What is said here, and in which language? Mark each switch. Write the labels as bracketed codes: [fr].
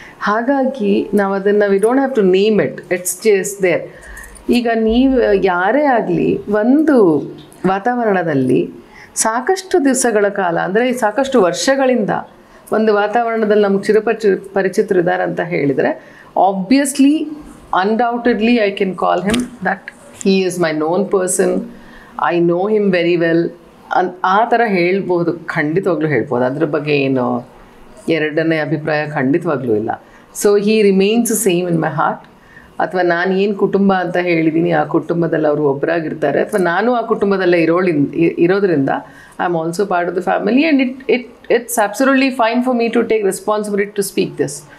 [kn] ಹಾಗಾಗಿ ನಾವು ಅದನ್ನು [en] We don't have to name it's just there. [kn] ಈಗ ನೀವು ಯಾರೇ ಆಗಲಿ ಒಂದು ವಾತಾವರಣದಲ್ಲಿ ಸಾಕಷ್ಟು ದಿವಸಗಳ ಕಾಲ, ಅಂದರೆ ಸಾಕಷ್ಟು ವರ್ಷಗಳಿಂದ ಒಂದು ವಾತಾವರಣದಲ್ಲಿ ನಮ್ಗೆ ಪರಿಚಿತರು ಇದ್ದಾರೆ ಅಂತ ಹೇಳಿದರೆ, obviously [en] undoubtedly I can call him that he is my known person, I know him very well. [kn] ಆ ಥರ ಹೇಳ್ಬೋದು, ಖಂಡಿತವಾಗ್ಲೂ ಹೇಳ್ಬೋದು. ಅದ್ರ ಬಗ್ಗೆ ಏನು ಎರಡನೇ ಅಭಿಪ್ರಾಯ ಖಂಡಿತವಾಗ್ಲೂ ಇಲ್ಲ. [en] So he remains same in my heart. [kn] ಅಥವಾ ನಾನು ಏನು ಕುಟುಂಬ ಅಂತ ಹೇಳಿದ್ದೀನಿ, ಆ ಕುಟುಂಬದಲ್ಲಿ ಅವರು ಒಬ್ಬರಾಗಿರ್ತಾರೆ, ಅಥವಾ ನಾನು ಆ ಕುಟುಂಬದಲ್ಲೇ ಇರೋದ್ರಿಂದ [en] I am also part of the family, and it's absolutely fine for me to take responsibility to speak this.